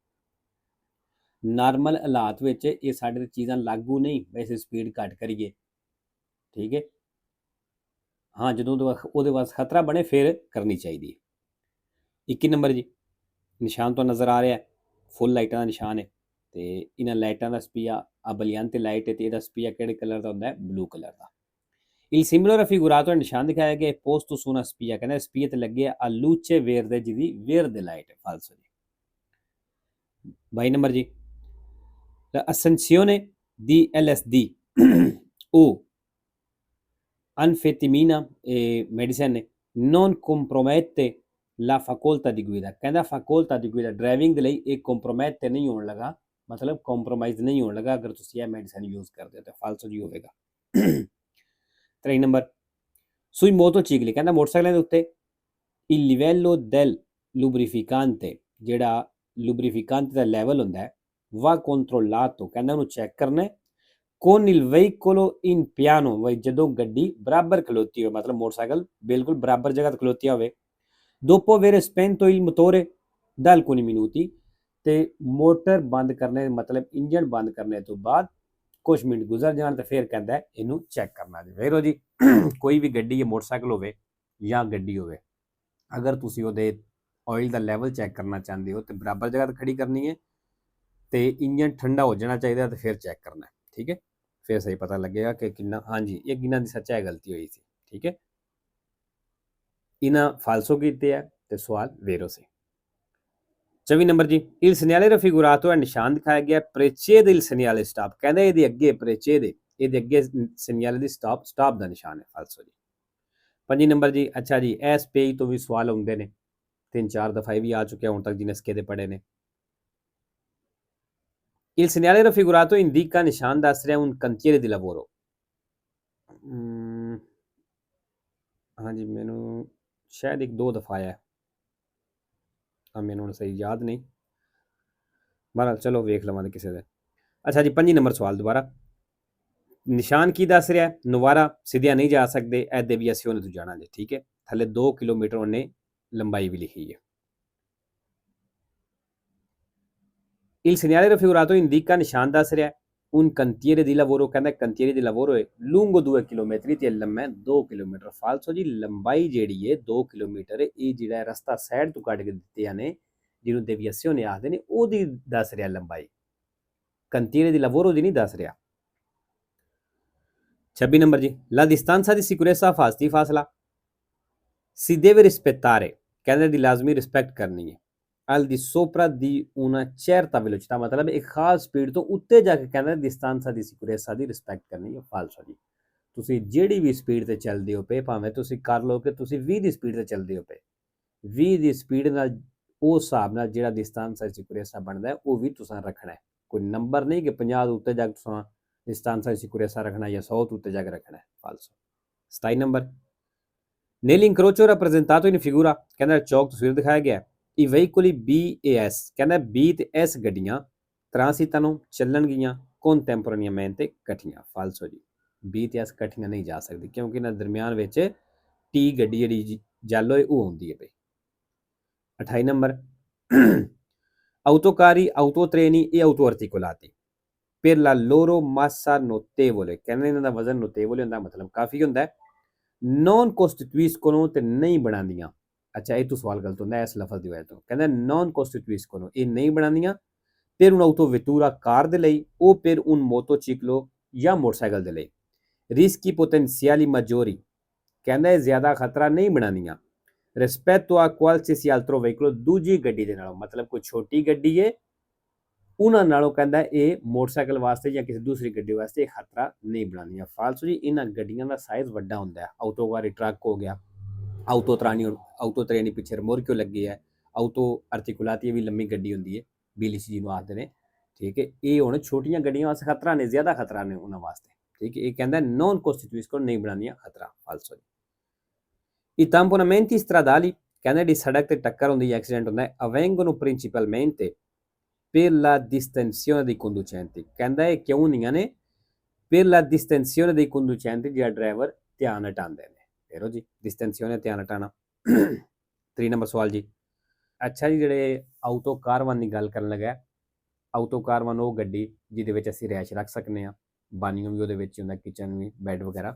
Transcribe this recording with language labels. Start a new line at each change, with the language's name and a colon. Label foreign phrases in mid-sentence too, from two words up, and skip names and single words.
Punjabi: ਨਾਰਮਲ ਹਾਲਾਤ ਵਿੱਚ ਇਹ ਸਾਡੇ ਤੇ ਚੀਜ਼ਾਂ ਲਾਗੂ ਨਹੀਂ, ਵੈਸੇ ਸਪੀਡ ਘੱਟ ਕਰੀਏ, ਠੀਕ ਹੈ। ਹਾਂ, ਜਦੋਂ ਉਹਦੇ ਵਾਸਤੇ ਖਤਰਾ ਬਣੇ ਫਿਰ ਕਰਨੀ ਚਾਹੀਦੀ ਹੈ। 21 ਨੰਬਰ ਜੀ, ਨਿਸ਼ਾਨ ਤੋਂ ਨਜ਼ਰ ਆ ਰਿਹਾ ਹੈ, ਫੁੱਲ ਲਾਈਟਾਂ ਦਾ ਨਿਸ਼ਾਨ ਹੈ, ਤੇ ਇਹਨਾਂ ਲਾਈਟਾਂ ਦਾ ਸਪੀਆ ਅਬਲੀਅੰਤੇ ਲਾਈਟ ਹੈ, ਤੇ ਇਹਦਾ ਸਪੀਆ ਕਿਹੜੇ ਕਲਰ ਦਾ ਹੁੰਦਾ ਹੈ, ਬਲੂ ਕਲਰ ਦਾ।
Italian: Il simbolo raffigurato nel
Punjabi: ਨਿਸ਼ਾਨ ਦਿਖਾਇਆ ਗਿਆ
Italian: posto su una spia,
Punjabi: ਕਹਿੰਦਾ ਸਪੀਆ ਤੇ ਲੱਗੇ ਆ
Italian: luce verde,
Punjabi: ਜਿਹਦੀ verde ਲਾਈਟ ਹੈ, ਫਾਲਸੋ ਜੀ। 22 ਨੰਬਰ ਜੀ,
Italian: l'accensione di LSD o anfetamina e medicine non compromette la facoltà di guida,
Punjabi: ਕਹਿੰਦਾ
Italian: facoltà di guida
Punjabi: ਡਰਾਈਵਿੰਗ ਦੇ ਲਈ ਇਹ ਕੰਪਰੋਮਾਈਟ ਨਹੀਂ ਹੋਣ ਲੱਗਾ, ਮਤਲਬ ਕੰਪਰੋਮਾਈਜ਼ ਨਹੀਂ ਹੋਣ ਲੱਗਾ ਅਗਰ ਤੁਸੀਂ ਇਹ
English: medicine use
Punjabi: ਕਰਦੇ ਹੋ ਤਾਂ ਫਾਲਸੋ ਜੀ ਹੋਵੇਗਾ। 3 ਨੰਬਰ,
Italian: sui motocicli,
Punjabi: ਕਹਿੰਦਾ ਮੋਟਰਸਾਈਕਲਾਂ ਦੇ ਉੱਤੇ
Italian: il livello del lubrificante,
Punjabi: ਜਿਹੜਾ lubrificante ਦਾ ਲੈਵਲ ਹੁੰਦਾ ਹੈ,
Italian: va controllato,
Punjabi: ਕਹਿੰਦਾ ਉਹਨੂੰ ਚੈੱਕ ਕਰਨਾ ਹੈ,
Italian: con il veicolo in piano,
Punjabi: ਵਈ ਜਦੋਂ ਗੱਡੀ ਬਰਾਬਰ ਖਲੋਤੀ ਹੋਵੇ, ਮਤਲਬ ਮੋਟਰਸਾਈਕਲ ਬਿਲਕੁਲ ਬਰਾਬਰ ਜਗ੍ਹਾ ਤੇ ਖਲੋਤੀ ਹੋਵੇ,
Italian: dopo aver spento il motore da alcuni minuti,
Punjabi: ਤੇ ਮੋਟਰ ਬੰਦ ਕਰਨੇ ਮਤਲਬ ਇੰਜਨ ਬੰਦ ਕਰਨੇ ਤੋਂ ਬਾਅਦ ਕੁਝ ਮਿੰਟ ਗੁਜ਼ਰ ਜਾਣ ਤੇ ਫਿਰ ਕਹਿੰਦਾ ਇਹਨੂੰ ਚੈੱਕ ਕਰਨਾ ਜੀ। ਵੇਖੋ ਜੀ, ਕੋਈ ਵੀ ਗੱਡੀ ਹੈ, ਮੋਟਰਸਾਈਕਲ ਹੋਵੇ ਜਾਂ ਗੱਡੀ ਹੋਵੇ, ਅਗਰ ਤੁਸੀਂ ਉਹਦੇ ਆਇਲ ਦਾ ਲੈਵਲ ਚੈੱਕ ਕਰਨਾ ਚਾਹੁੰਦੇ ਹੋ ਤੇ ਬਰਾਬਰ ਜਗ੍ਹਾ ਤੇ ਖੜੀ ਕਰਨੀ ਹੈ, ਤੇ ਇੰਜਨ ਠੰਡਾ ਹੋ ਜਾਣਾ ਚਾਹੀਦਾ ਤੇ ਫਿਰ ਚੈੱਕ ਕਰਨਾ, ਠੀਕ ਹੈ, ਫਿਰ ਸਹੀ ਪਤਾ ਲੱਗੇਗਾ ਕਿ ਕਿੰਨਾ, ਹਾਂਜੀ ਇਹ ਕਿੰਨਾ ਦੀ ਸੱਚਾਈ ਗਲਤੀ ਹੋਈ ਸੀ, ਠੀਕ ਹੈ। ਇਹਨਾਂ ਫਾਲਸੋ ਕੀਤੇ ਆ ਤੇ ਸਵਾਲ ਵੇਰੋ ਸੀ। 24 ਨੰਬਰ ਜੀ,
Italian: il segnale raffigurato
Punjabi: ਹੈ, ਨਿਸ਼ਾਨ ਦਿਖਾਇਆ ਗਿਆ
Italian: precede il segnale stop,
Punjabi: ਕਹਿੰਦਾ ਇਹਦੇ ਅੱਗੇ precede, ਇਹਦੇ ਅੱਗੇ segnale ਦੀ ਸਟਾਪ ਦਾ ਨਿਸ਼ਾਨ ਹੈ, ਫਾਲਸੋ ਜੀ। 25 ਨੰਬਰ ਜੀ, ਅੱਛਾ ਜੀ, ਇਸ ਪੇਜ ਤੋਂ ਵੀ ਸਵਾਲ ਆਉਂਦੇ ਨੇ, 3-4 ਦਫਾ ਵੀ ਆ ਚੁੱਕਿਆ ਹੁਣ ਤੱਕ ਜਿਹਨੇ ਸਕੇ ਦੇ ਪੜੇ ਨੇ।
Italian: il segnale raffigurato indica,
Punjabi: ਨਿਸ਼ਾਨ ਦੱਸ ਰਿਹਾ
Italian: un cantiere di lavoro,
Punjabi: ਹਾਂਜੀ ਮੈਨੂੰ ਸ਼ਾਇਦ 1-2 ਦਫਾ ਆਇਆ, ਮੈਨੂੰ ਹੁਣ ਸਹੀ ਯਾਦ ਨਹੀਂ, ਬਹਰਾਲ ਚਲੋ ਵੇਖ ਲਵਾਂਗੇ ਕਿਸੇ ਦੇ। ਅੱਛਾ ਜੀ, 25 ਨੰਬਰ ਸਵਾਲ ਦੁਬਾਰਾ, ਨਿਸ਼ਾਨ ਕੀ ਦੱਸ ਰਿਹਾ, ਨਵਾਰਾ ਸਿੱਧਿਆ ਨਹੀਂ ਜਾ ਸਕਦੇ, ਇਹਦੇ ਵੀ ਅਸੀਂ ਉਹਨੇ ਤੋਂ ਜਾਣਾ ਜੀ, ਠੀਕ ਹੈ, ਥੱਲੇ 2 ਕਿਲੋਮੀਟਰ ਉਹਨੇ ਲੰਬਾਈ ਵੀ ਲਿਖੀ ਹੈ।
Italian: il segnale raffigurato indica,
Punjabi: ਨਿਸ਼ਾਨ ਦੱਸ ਰਿਹਾ
Italian: un cantiere di lavoro,
Punjabi: ਕਹਿੰਦਾ
Italian: cantiere di lavoro
Punjabi: ਹੈ lungo 2 ਕਿਲੋਮੀਟਰ ਤੇ ਲੰਮਾ 2 ਕਿਲੋਮੀਟਰ, ਫਾਲਸੋ ਜੀ। ਲੰਬਾਈ ਜਿਹੜੀ ਹੈ 2 ਕਿਲੋਮੀਟਰ, ਇਹ ਜਿਹੜਾ ਰਸਤਾ ਸਾਈਡ ਤੋਂ ਕੱਢ ਕੇ ਦਿੱਤੇ ਨੇ ਜਿਹਨੂੰ ਡੇਵੀਏਸ਼ਨ ਆਖਦੇ ਨੇ, ਉਹਦੀ ਦੱਸ ਰਿਹਾ ਲੰਬਾਈ,
Italian: cantiere di lavoro
Punjabi: ਦੀ ਨਹੀਂ ਦੱਸ ਰਿਹਾ। 26 ਨੰਬਰ ਜੀ,
Italian: la distanza di sicurezza,
Punjabi: ਹਿਫਾਜ਼ਤੀ ਫਾਸਲਾ,
Italian: si deve rispettare,
Punjabi: ਕਹਿੰਦੇ ਦੀ ਲਾਜ਼ਮੀ ਰਿਸਪੈਕਟ ਕਰਨੀ ਹੈ,
Italian: al di sopra di una certa velocità,
Punjabi: ਮਤਲਬ ਇੱਕ ਖਾਸ ਸਪੀਡ ਤੋਂ ਉੱਤੇ ਜਾ ਕੇ ਕਹਿੰਦਾ
Italian: distanza di sicurezza
Punjabi: ਦੀ ਰਿਸਪੈਕਟ ਕਰਨੀ ਹੈ, ਫਾਲਸੋ ਜੀ। ਤੁਸੀਂ ਜਿਹੜੀ ਵੀ ਸਪੀਡ ਤੇ ਚੱਲਦੇ ਹੋ ਪਏ, ਭਾਵੇਂ ਤੁਸੀਂ ਕਰ ਲਓ ਕਿ ਤੁਸੀਂ 20 ਦੀ ਸਪੀਡ ਤੇ ਚੱਲਦੇ ਹੋ ਪਏ, 20 ਦੀ ਸਪੀਡ ਨਾਲ ਉਸ ਹਿਸਾਬ ਨਾਲ ਜਿਹੜਾ
Italian: distanza di sicurezza
Punjabi: ਬਣਦਾ ਉਹ ਵੀ ਤੁਸੀਂ ਰੱਖਣਾ ਹੈ, ਕੋਈ ਨੰਬਰ ਨਹੀਂ ਕਿ 50 ਦੇ ਉੱਤੇ ਜਾ ਕੇ ਤੁਸੀਂ
Italian: distanza di sicurezza
Punjabi: ਰੱਖਣਾ ਜਾਂ 100 ਤੋਂ ਉੱਤੇ ਜਾ ਕੇ ਰੱਖਣਾ ਹੈ, ਫਾਲਸੋ। 27 ਨੰਬਰ,
Italian: nell'incrocio rappresentato in figura,
Punjabi: ਕਹਿੰਦਾ ਚੌਕ ਤਸਵੀਰ ਦਿਖਾਇਆ ਗਿਆ,
Italian: i veicoli B e S,
Punjabi: ਕਹਿੰਦਾ B ਤੇ S ਗੱਡੀਆਂ transitano, ਚੱਲਣਗੀਆਂ contemporaneamente, ਇਕੱਠੀਆਂ, ਫਾਲਸੋ ਜੀ। B ਤੇ S ਇਕੱਠੀਆਂ ਨਹੀਂ ਜਾ ਸਕਦੀ ਕਿਉਂਕਿ ਇਹਨਾਂ ਦਰਮਿਆਨ ਵਿੱਚ T ਗੱਡੀ ਜਿਹੜੀ ਜੈਲੋ ਹੈ ਉਹ ਹੁੰਦੀ ਹੈ ਬਈ।
Italian: 28 ਨੰਬਰ, autocarri, autotreni e autoarticolati per la loro massa notevole,
Punjabi: ਕਹਿੰਦੇ ਇਹਨਾਂ ਦਾ ਵਜ਼ਨ ਨੋਟੇਬਲ ਹੁੰਦਾ, ਮਤਲਬ ਕਾਫੀ ਹੁੰਦਾ ਹੈ,
Italian: non costituiscono
Punjabi: ਤੇ ਨਹੀਂ ਬਣਾਉਂਦੀਆਂ, ਅੱਛਾ ਇਹ ਤੋਂ ਸਵਾਲ ਗਲਤ ਹੁੰਦਾ ਇਸ ਲਫ਼ਜ਼ ਦੀ ਵਜ੍ਹਾ ਤੋਂ, ਕਹਿੰਦਾ
Italian: non costituiscono,
Punjabi: ਇਹ ਨਹੀਂ ਬਣਾਉਂਦੀਆਂ,
Italian: per un'autovettura,
Punjabi: ਕਾਰ ਦੇ ਲਈ,
Italian: o per un motociclo,
Punjabi: ਜਾਂ ਮੋਟਰਸਾਈਕਲ ਦੇ ਲਈ,
Italian: rischi potenziali maggiori,
Punjabi: ਕਹਿੰਦਾ ਇਹ ਜ਼ਿਆਦਾ ਖਤਰਾ ਨਹੀਂ ਬਣਾਉਂਦੀਆਂ,
Italian: rispetto a qualsiasi altro veicolo,
Punjabi: ਦੂਜੀ ਗੱਡੀ ਦੇ ਨਾਲੋਂ, ਮਤਲਬ ਕੋਈ ਛੋਟੀ ਗੱਡੀ ਹੈ ਉਹਨਾਂ ਨਾਲੋਂ ਕਹਿੰਦਾ ਇਹ ਮੋਟਰਸਾਈਕਲ ਵਾਸਤੇ ਜਾਂ ਕਿਸੇ ਦੂਸਰੀ ਗੱਡੀ ਵਾਸਤੇ ਇਹ ਖਤਰਾ ਨਹੀਂ ਬਣਾਉਂਦੀਆਂ। ਫਾਲਸੋ ਜੀ ਇਹਨਾਂ ਗੱਡੀਆਂ ਦਾ ਸਾਈਜ਼ ਵੱਡਾ ਹੁੰਦਾ ਹੈ। ਆਊਟੋ ਵਾਰੀ ਟਰੱਕ ਹੋ ਗਿਆ, ਆਊਟੋ ਤਰੇਨੀ ਪਿੱਛੇ ਰਮੋਰਕਿਓ ਲੱਗੀ ਹੈ, ਆਊਟੋ ਆਰਟੀਕੂਲਾਤੀ ਵੀ ਲੰਮੀ ਗੱਡੀ ਹੁੰਦੀ ਹੈ, BLC ਜਿਹਨੂੰ ਆਖਦੇ ਨੇ। ਠੀਕ ਹੈ, ਇਹ ਹੁਣ ਛੋਟੀਆਂ ਗੱਡੀਆਂ ਵਾਸਤੇ ਖਤਰਾ ਨੇ, ਜ਼ਿਆਦਾ ਖਤਰਾ ਨੇ ਉਹਨਾਂ ਵਾਸਤੇ। ਠੀਕ ਹੈ, ਇਹ ਕਹਿੰਦਾ
Italian: non costituiscono
Punjabi: ਨਹੀਂ ਬਣਾਉਂਦੀਆਂ ਖਤਰਾ। ਫਾਲਸੋ ਜੀ।
Italian: I tamponamenti stradali,
Punjabi: ਕਹਿੰਦਾ ਜਿਹੜੀ ਸੜਕ ਤੇ ਟੱਕਰ ਹੁੰਦੀ ਹੈ, ਐਕਸੀਡੈਂਟ ਹੁੰਦਾ ਹੈ,
Italian: avvengono principalmente per la distensione dei conducenti,
Punjabi: ਕਹਿੰਦਾ ਇਹ ਕਿਉਂ ਹੁੰਦੀਆਂ ਨੇ?
Italian: per la distensione dei conducenti,
Punjabi: ਜਿਹੜਾ ਡਰਾਈਵਰ ਧਿਆਨ ਹਟਾਉਂਦੇ ਨੇ। ਫੇਰੋ ਜੀ, distensione ਧਿਆਨ ਹਟਾਉਣਾ। 3 ਨੰਬਰ ਸਵਾਲ ਜੀ। ਅੱਛਾ ਜੀ, ਜਿਹੜੇ ਆਊਟੋ ਕਾਰਵਾਨ ਦੀ ਗੱਲ ਕਰਨ ਲੱਗਾ, ਆਊਟੋ ਕਾਰਵਾਨ ਉਹ ਗੱਡੀ ਜਿਹਦੇ ਵਿੱਚ ਅਸੀਂ ਰਿਹਾਇਸ਼ ਰੱਖ ਸਕਦੇ ਹਾਂ, ਬਾਨੀਓ ਵੀ ਉਹਦੇ ਵਿੱਚ ਹੁੰਦਾ, ਕਿਚਨ ਵੀ, ਬੈੱਡ ਵਗੈਰਾ।